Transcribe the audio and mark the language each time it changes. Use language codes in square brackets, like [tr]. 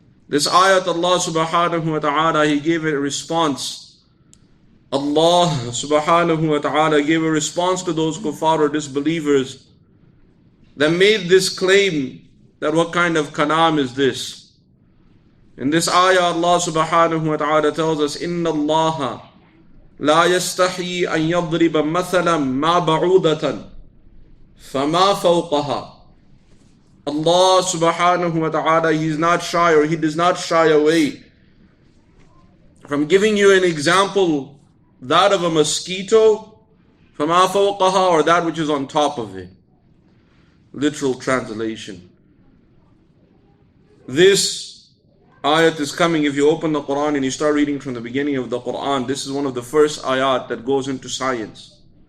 [en] This ayat, Allah subhanahu wa ta'ala, He gave it a response. Allah subhanahu wa ta'ala gave a response to those kuffar or disbelievers that made this claim that what kind of kalam is this? In this ayah, Allah subhanahu wa ta'ala tells us, [ar] إِنَّ اللَّهَ لَا يَسْتَحْيِي أَن يَضْرِبَ مَثَلًا مَا بَعُودَةً فَمَا فَوْقَهَا. [en] Allah subhanahu wa ta'ala, He's not shy, or He does not shy away from giving you an example, that of a mosquito, [ar] فَمَا فَوْقَهَا, [en] or that which is on top of it. Literal translation. This ayat is coming, if you open the Quran and you start reading from the beginning of the Quran, this is one of the first ayat that goes into science.